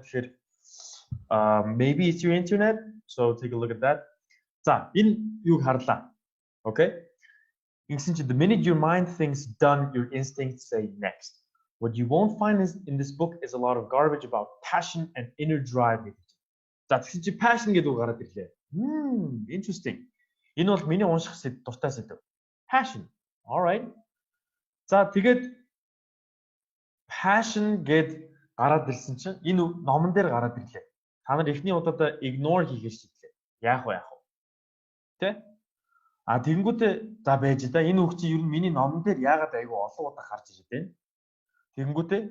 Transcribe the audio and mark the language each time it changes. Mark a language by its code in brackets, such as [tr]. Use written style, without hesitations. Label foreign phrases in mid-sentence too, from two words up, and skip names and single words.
[mn] Тэгэхээр [en] maybe it's your internet. So take a look at that. [mn] За энэ юуг харлаа. Okay? Ингэсэн чинь [en] the minute your mind thinks done, your instincts say next. What you won't find in this book is a lot of garbage about passion and inner drive. [mn] За тэгсэн чи passion гэдэг үг гараад ирлээ. Interesting. Энэ бол миний унших дуртай сэдв. [en] Passion. All right. [mn] За тэгээд passion гэд гараад ирсэн чинь энэ номон дээр гараад ирлээ. Та нар эхний удаа ignore хийгээ шийдлээ. Яах вэ? Тэ? Тэгэнгүүтээ за байж да энэ үг чи ер нь миний номон дээр яагаад айгүй олон удаа гарч ирээд байна.